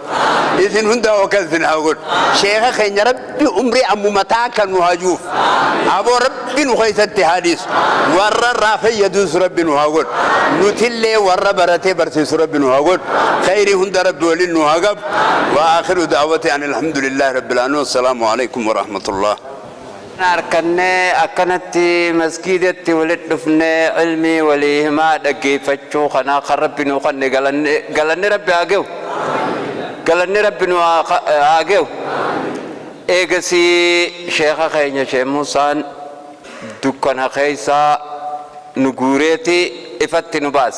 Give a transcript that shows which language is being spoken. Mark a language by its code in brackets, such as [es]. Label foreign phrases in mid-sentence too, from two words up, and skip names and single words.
[om] Isin hunda akkas isin haa godhu. Sheeka keenya rabbi umrii ammumataa kan nu hajuuf aboo rabbi nu keessatti haa dhiisu. Warra irraa fayyadus rabbiin haa godhu. Nutillee warra baratee barsiisu rabbiin haa godhu. Khayrii hunda rabbi waliin nu haa qabu. [ar] وآخر دعوتي أن الحمد لله رب العالمين. السلام عليكم ورحمة الله. [om] Arkanne akkanatti masgiidatti walitti dhufnee ilmii walii himaa dhaggeeffachuu kana kan rabbi nu kanne galanni rabbi haa gahu. Galanni rabbi nu haa gahu. Eegasii sheeka keenya Sheekh Muusaan dukkana keessaa nu guureeti ifatti nu baase.